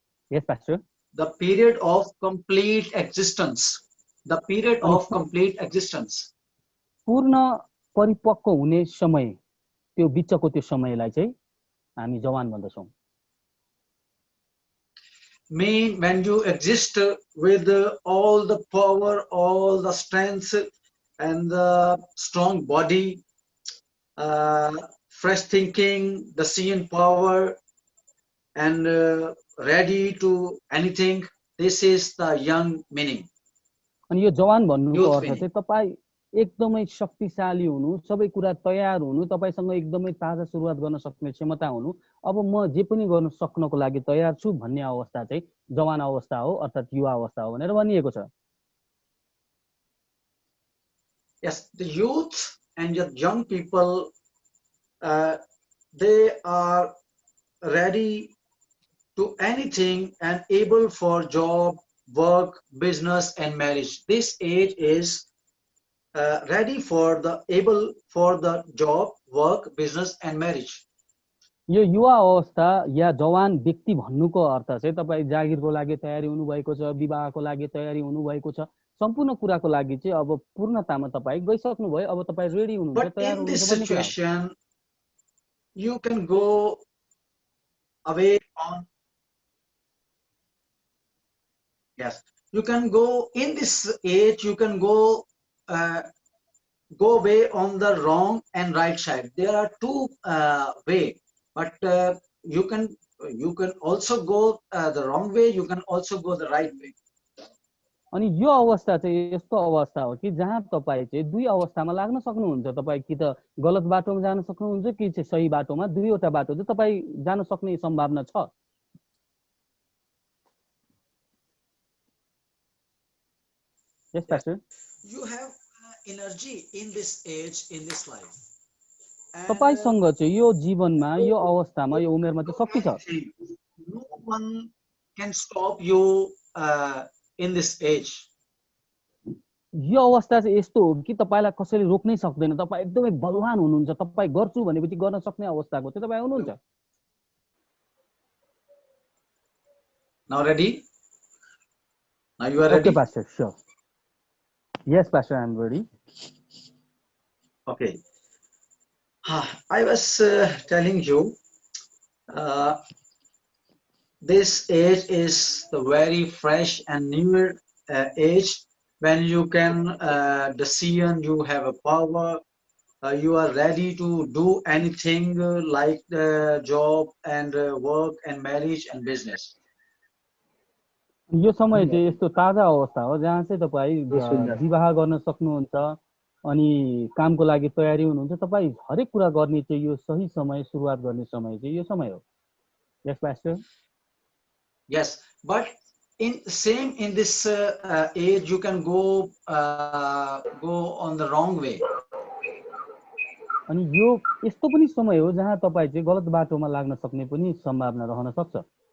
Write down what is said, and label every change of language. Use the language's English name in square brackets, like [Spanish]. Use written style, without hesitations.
[English] Yes, Pastor. The period of complete existence. The period of complete existence. [Nepali] पूर्ण परिपक्व हुने समय, त्यो बिचको त्यो समयलाई चाहिँ हामी जवान भन्दछौं। [English] mean when you exist with all the power, all the strength, and the strong body, uh, fresh thinking, decision power, and ready to anything. This is the young meaning, [Nepali] अनि यो जवान भन्नुको [English] youth [Nepali] अर्थ [English] meaning. [Nepali] चाहिँ तपाईँ एकदमै शक्तिशाली हुनु, सबै कुरा तयार हुनु, तपाईसँग एकदमै ताजा सुरुवात गर्न सक्ने क्षमता हुनु, अब म जे पनि गर्न सक्नको लागि तयार छु भन्ने अवस्था चाहिँ जवान अवस्था हो, अर्थात् युवा अवस्था हो भनेर भनिएको छ। [English] Yes, the youth and the young people, they are ready to anything and able for job, work, business, and marriage. This age is ready for the able for the job, work, business, and marriage. [Nepali] यो युवा अवस्था या जवान व्यक्ति भन्नुको अर्थ चाहिँ तपाईँ जागिरको लागि तयारी हुनुभएको छ, विवाहको लागि तयारी हुनुभएको छ, सम्पूर्ण कुराको लागि चाहिँ अब पूर्णतामा तपाईँ गइसक्नुभयो, अब तपाईँ रेडी हुनुहुन्छ, [English] But [Nepali] तयार [English] in this [Nepali] हुनुहुन्छ भन्ने कुरा हो। [English] situation, you can go away on. Yes, you can go in this age. You can go away on the wrong and right side. There are two way, but you can also go the wrong way. You can also go the right way. [Nepali] अनि यो अवस्था चाहिँ यस्तो अवस्था हो कि जहाँ तपाईँ चाहिँ दुई अवस्थामा लाग्न सक्नुहुन्छ, तपाईँ कि त गलत बाटोमा जान सक्नुहुन्छ कि चाहिँ सही बाटोमा, दुईवटा बाटो चाहिँ तपाईँ जान सक्ने सम्भावना छ। [English] Yes, Pastor. You have energy in this age, in this life. And, [Nepali] तपाईसँग चाहिँ यो जीवनमा, यो अवस्थामा, यो उमेरमा चाहिँ शक्ति छ। [English] no one can stop you in this age. [Nepali] यो अवस्था चाहिँ यस्तो हो कि तपाईलाई कसैले रोक्नै सक्दैन, तपाईँ एकदमै बलवान हुनुहुन्छ, तपाईँ गर्छु भनेपछि गर्न सक्ने अवस्थाको चाहिँ तपाईँ हुनुहुन्छ। [English] Now ready? Now you are ready? Okay, Pastor, sure. Yes, Pastor, I am ready. Okay. I was telling you, this age is the very fresh and new age when you can decision, you have a power, you are ready to do anything like the job and work and marriage and business. [Nepali] यो समय चाहिँ यस्तो ताजा अवस्था हो जहाँ चाहिँ तपाईँ विवाह गर्न सक्नुहुन्छ अनि कामको लागि तयारी हुनुहुन्छ, तपाईँ हरेक कुरा गर्ने चाहिँ यो सही समय, सुरुवात गर्ने समय चाहिँ यो समय हो। [English] Yes, Pastor. Yes, but in this age you can go on the wrong way. [Nepali] अनि यो यस्तो पनि समय हो जहाँ तपाईँ चाहिँ गलत बाटोमा लाग्न सक्ने पनि सम्भावना रहन सक्छ।